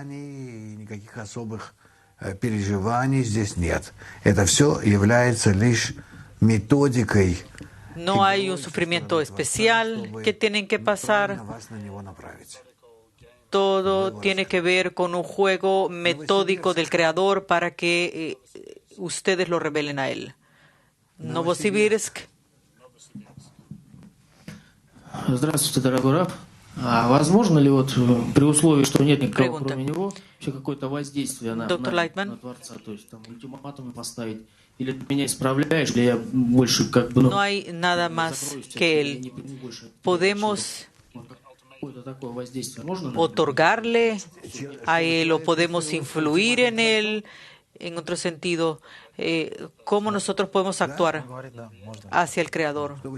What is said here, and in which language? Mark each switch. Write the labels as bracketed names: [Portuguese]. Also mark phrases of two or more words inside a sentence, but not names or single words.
[Spanish] No hay un sufrimiento especial que tienen que pasar. Todo tiene que ver con un juego metódico del Creador para que ustedes lo revelen a Él. [Russian] Новосибирск. Здравствуйте, дорогой раб. А возможно ли вот при условии, что нет никого кроме него, вообще какое-то воздействие на Творца, то есть там ультиматум поставить, или ты меня исправляешь, или я больше как бы... [Spanish] No hay nada más que Él. Podemos otorgarle a Él o podemos influir en Él. En otro sentido, ¿cómo nosotros podemos actuar hacia el Creador?